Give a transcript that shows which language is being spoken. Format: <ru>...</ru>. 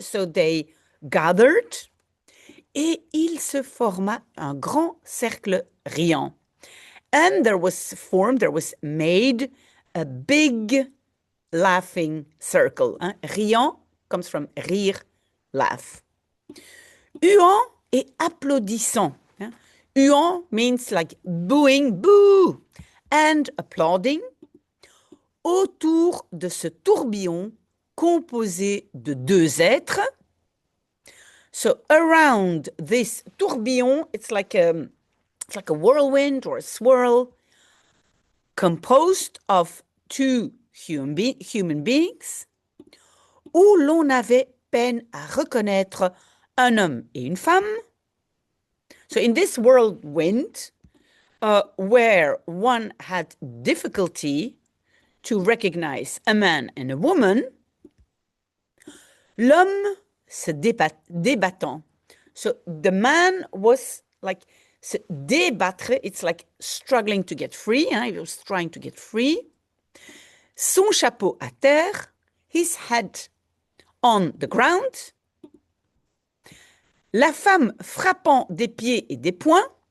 <en>So they gathered.</en> <fr>Et il se forma un grand cercle riant.</fr> <en>And there was made a big laughing circle. Riant comes from rire, laugh.</en> <fr>Huant et applaudissant.</fr> <en>Huant means like booing, boo, and applauding.</en> <fr>Autour de ce tourbillon composé de deux êtres.</fr> <en>So around this tourbillon, it's like a whirlwind or a swirl composed of two human beings,</en> <fr>où l'on avait peine à reconnaître un homme et une femme.</fr> <en>So in this whirlwind, where one had difficulty to recognize a man and a woman, l'homme</en> <fr>se débattant.</fr> <en>So the man was like se débattre, it's like struggling to get free, hein? He was trying to get free.</en> <fr>Son chapeau à terre,</fr> <en>his head on the ground.</en> <fr>La femme frappant des pieds et des poings.</fr>